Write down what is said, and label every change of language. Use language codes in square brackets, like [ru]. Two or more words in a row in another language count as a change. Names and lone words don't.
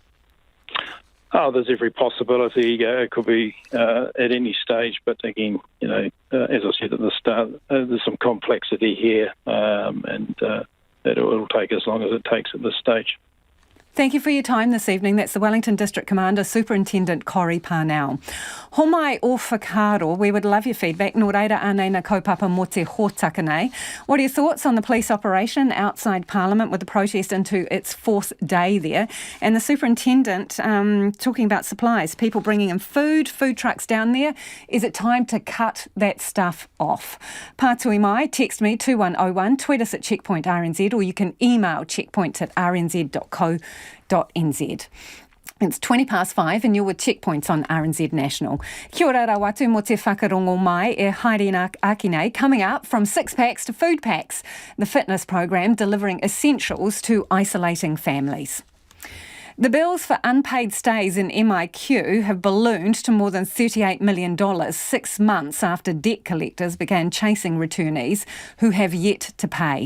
[en] Oh, there's every possibility. It could be at any stage, but again, as I said at the start, there's some complexity here, and it'll take as long as it takes at this stage. Thank you for your time this evening. That's the Wellington District Commander, Superintendent Corey Parnell. [mi] Homai o whakaaro, [en] we would love your feedback. [mi] Nō reira anei na kaupapa mō te hōtaka nei. [en] What are your thoughts on the police operation outside Parliament with the protest into its fourth day there? And the Superintendent talking about supplies, people bringing in food trucks down there. Is it time to cut that stuff off? [mi] Pātui mai, [en] text me 2101, tweet us at Checkpoint RNZ, or you can email checkpoints@rnz.co.nz. It's 5:20 and you're with Checkpoints on RNZ National. [mi] Kia ora rawatu mo te whakarongo mai e haere aki nei, [en] coming up from 6-packs to food packs, the fitness program delivering essentials to isolating families. The bills for unpaid stays in MIQ have ballooned to more than $38 million 6 months after debt collectors began chasing returnees who have yet to pay.